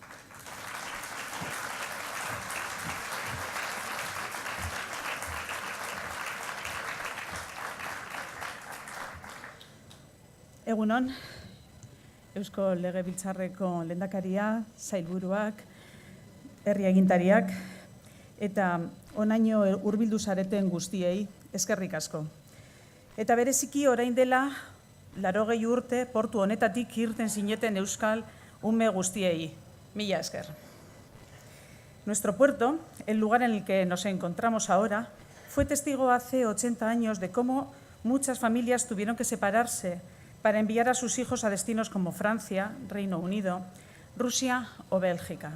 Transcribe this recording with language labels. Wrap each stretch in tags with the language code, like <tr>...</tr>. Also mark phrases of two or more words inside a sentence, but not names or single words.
<eu>Egunon, Eusko Legebiltzarreko lehendakaria, sailburuak, herri agintariak, eta onaino hurbildu zareten guztiei, eskerrik asko. Eta bereziki orain dela, 80 urte portu honetatik irten zineten euskal ume guztiei. Mila esker.</eu> <es>Nuestro puerto, el lugar en el que nos encontramos ahora, fue testigo hace 80 años de cómo muchas familias tuvieron que separarse para enviar a sus hijos a destinos como Francia, Reino Unido, Rusia o Bélgica.</es>